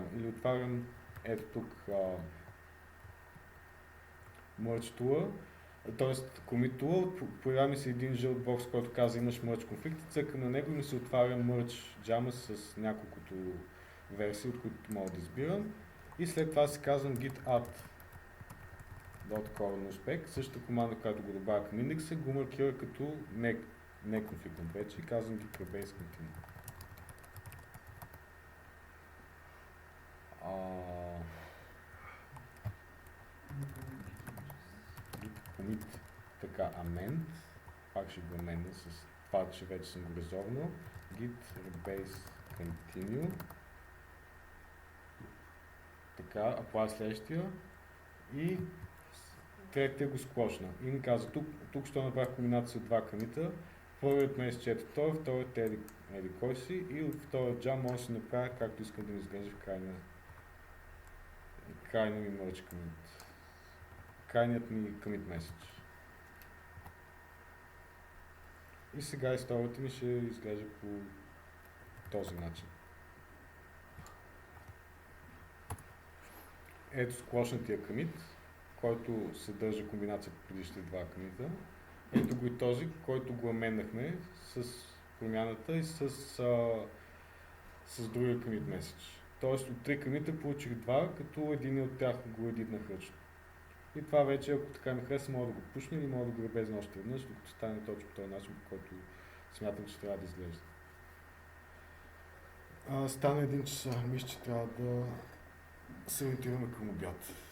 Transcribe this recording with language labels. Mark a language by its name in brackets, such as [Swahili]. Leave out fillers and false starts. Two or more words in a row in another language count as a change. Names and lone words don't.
[Bulgarian] Или отварям ето тук [English] merge tool, [Bulgarian] т.е. [English] commit tool, [Bulgarian] появява ми се един жълт бокс, който казва имаш merge конфликт, цъкам на него и ми се отваря merge jama с няколкото версии, от които мога да избирам. И след това си казвам [English] git add .cornerspec, [Bulgarian] същата команда, която го добавя към индекса, го маркира като не конфликтен вече и казвам [English] git rebase continue. Git commit [Bulgarian] така amend, пак ще го amend с това, че вече съм го резолвнал. [English] Git rebase continue. [Bulgarian] Така, apply следващия и третия го склошна. И ми каза, тук ще направих комбинация от два камита. Първият ме изчете вторият е еди кой си и от втория джам може да си направя както искам да ми изглежда в крайния ми [English] merge commit. [Bulgarian] Крайният ми [English] commit message. [Bulgarian] И сега историята ми ще изглежда по този начин. Ето склошнатия commit, който съдържа комбинация по предишните два камита. Ето го и този, който го аменнахме с промяната и с другия [English] commit message. [Bulgarian] Тоест от три камита получих два, като един от тях го едитнах ръчно. И това вече, ако така ми хареса, мога да го пушна или мога да го ребезна още веднъж, докато стане точно по този начин, по който смятам, че трябва да изглежда. Стана 1 часа, мисля, че трябва да се ориентираме към обяд.